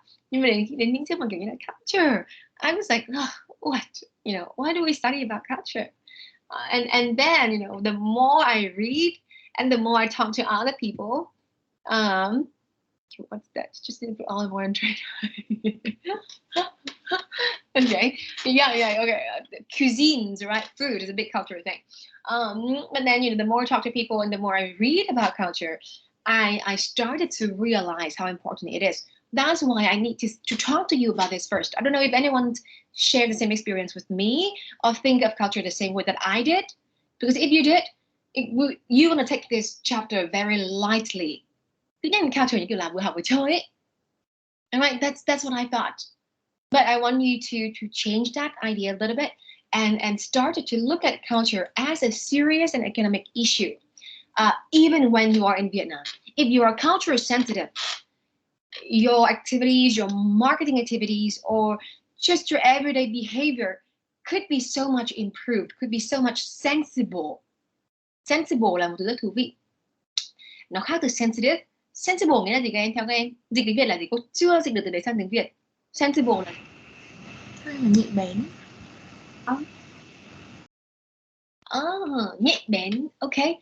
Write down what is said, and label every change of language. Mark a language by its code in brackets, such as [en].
[vi] Nhưng mà đến những chương mà kiểu như là culture, [en] I was like, what? Why do we study about culture? And then, the more I read and the more I talk to other people, what's that? Just need to put olive oil and trade. Okay. Yeah. Okay. Cuisines, right? Food is a big culture thing. But then, the more I talk to people and the more I read about culture, I started to realize how important it is. That's why I need to talk to you about this first. I don't know if anyone shared the same experience with me or think of culture the same way that I did. Because if you did, you're going to take this chapter very lightly. [vi] Tự nhiên culture như kiểu là vừa học vừa chơi ấy. [en] All right, that's what I thought. But I want you to change that idea a little bit and started to look at culture as a serious and economic issue. Even when you are in Vietnam, if you are culture sensitive, your activities, your marketing activities, or just your everyday behavior could be so much improved, could be so much sensible. [vi] Sensible là một từ rất thú vị. Nó khác từ sensitive. Sensible nghĩa là gì các em? Theo các em, dịch tiếng Việt là gì? Cô chưa dịch được từ đấy sang tiếng Việt. Sensible là nhạy bén. Nhạy bén, ok.